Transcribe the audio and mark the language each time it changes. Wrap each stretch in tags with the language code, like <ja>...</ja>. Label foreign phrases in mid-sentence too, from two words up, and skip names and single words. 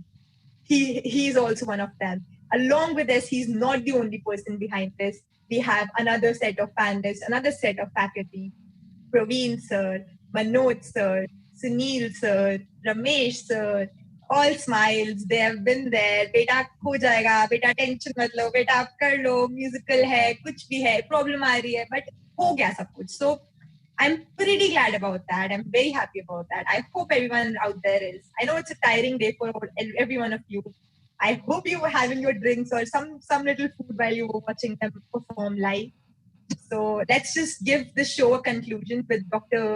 <en>He's also one of them. Along with us, he's not the only person behind this. We have another set of panelists, another set of faculty, Praveen sir, Manoj sir, Sunil sir, Ramesh sir, all smiles. They have been there.</en> <hi>बेटा हो जाएगा, बेटा टेंशन मत लो, बेटा आप कर लो, म्यूज़िकल है, कुछ भी है, प्रॉब्लम आ रही है, but हो गया सब कुछ.</hi> <en>So I'm pretty glad about that. I'm very happy about that. I hope everyone out there is. I know it's a tiring day for every one of you. I hope you were having your drinks or some little food while you were watching them perform live. So let's just give the show a conclusion with Dr.</en>